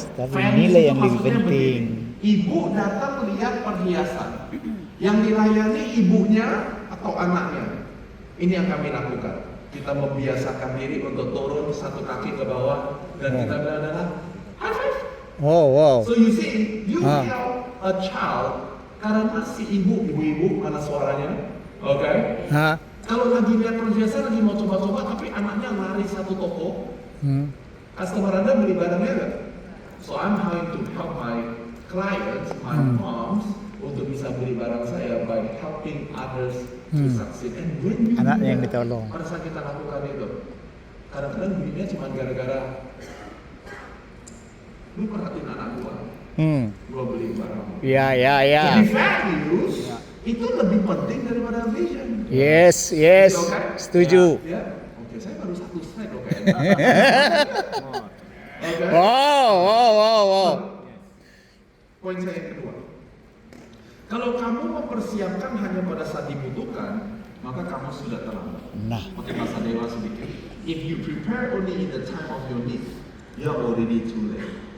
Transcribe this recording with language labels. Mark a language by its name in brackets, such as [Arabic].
[Indonesian] tapi nilai yang lebih penting. Ibu datang lihat perhiasan. Yang dilayani ibunya atau anaknya. Ini yang kami lakukan. Kita membiasakan diri untuk turun satu kaki ke bawah dan kita adalah high five. [English] So you see, you tell a child. [Indonesian] Karena si ibu-ibu mana suaranya, oke? Kalau lagi lihat perhiasan lagi mau coba-coba, tapi anaknya lari satu toko, customer Anda beli barangnya nggak? [English] So I'm trying to help my clients, my moms, [Indonesian] untuk bisa beli barang saya [English] by helping others to succeed. And when you [Indonesian] Anaknya yang [English] do that, [Indonesian] ditolong. pada saat kita lakukan itu, kadang-kadang duitnya cuma gara-gara lu perhatiin anak gua beli barang. Ya, ya, ya. Jadi values itu lebih penting daripada vision. [English] Yes, yes. Oke? [Indonesian] Setuju. Ya. Oke, saya baru satu slide loh kayaknya. Oke. Wow, wow, wow, wow. Poin saya yang kedua. Kalau kamu mempersiapkan hanya pada saat dibutuhkan, maka kamu sudah terlambat. Nah, Pakai bahasa dewa sedikit. [English] If you prepare only in the time of your need, you are already too late.